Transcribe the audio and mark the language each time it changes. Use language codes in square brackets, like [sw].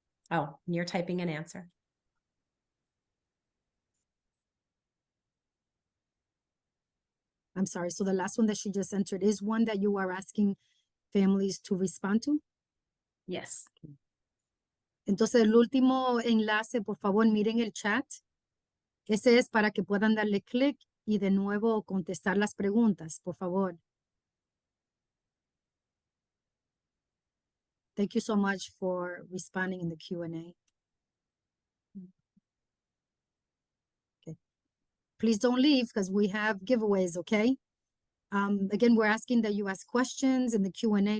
[en] Oh, you're typing an answer. I'm sorry. So the last one that she just entered is one that you are asking families to respond to? Yes. [es] Entonces, el último enlace, por favor, miren el chat. Ese es para que puedan darle clic y de nuevo contestar las preguntas, por favor. [en] Thank you so much for responding in the Q&A. Okay. please don't leave because we have giveaways, okay? Again, we're asking that you ask questions in the Q&A.